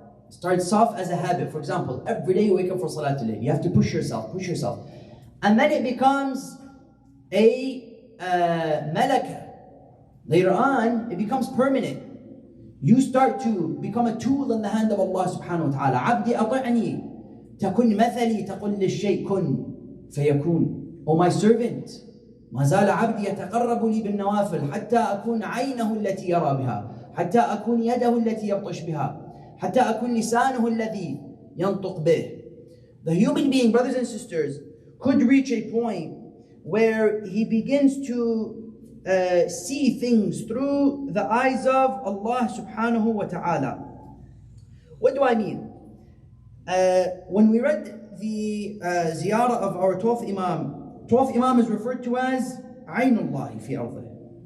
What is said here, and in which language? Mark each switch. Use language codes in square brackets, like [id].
[en] It starts off as a habit. For example, every day you wake up for Salatul Layl. You have to push yourself. And then it becomes a malaka. Later on, it becomes permanent. You start to become a tool in the hand of Allah subhanahu wa ta'ala. [ar] عبدي أطعني تكن مثلي تقل للشيء كن فيكون. [en] O my servant, [ar] ما زال عبدي يتقرب لي بالنوافل حتى أكون عينه التي يرى بها حتى أكون يده التي يبطش بها حتى أكون لسانه الذي ينطق به. [en] The human being, brothers and sisters, could reach a point where he begins to see things through the eyes of Allah subhanahu wa ta'ala. What do I mean? When we read the ziyarah of our 12th Imam is referred to as Aynullahi fi ardih.